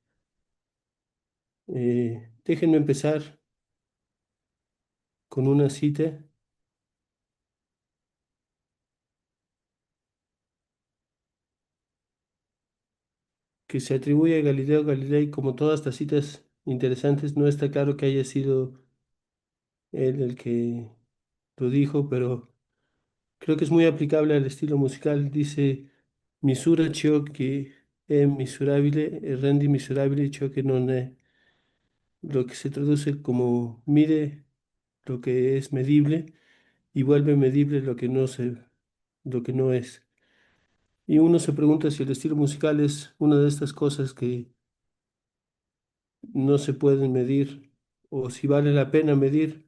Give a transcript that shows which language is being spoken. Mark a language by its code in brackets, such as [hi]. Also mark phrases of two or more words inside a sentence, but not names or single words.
[es] Déjenme empezar con una cita que se atribuye a Galileo Galilei. Como todas estas citas interesantes, no está claro que haya sido él el que lo dijo, pero creo que es muy aplicable al estilo musical. Dice, [it] misura ciò che è misurabile e rendi misurabile ciò che non è, [es] lo que se traduce como mide lo que es medible y vuelve medible lo que no es. Y uno se pregunta si el estilo musical es una de estas cosas que no se pueden medir o si vale la pena medir.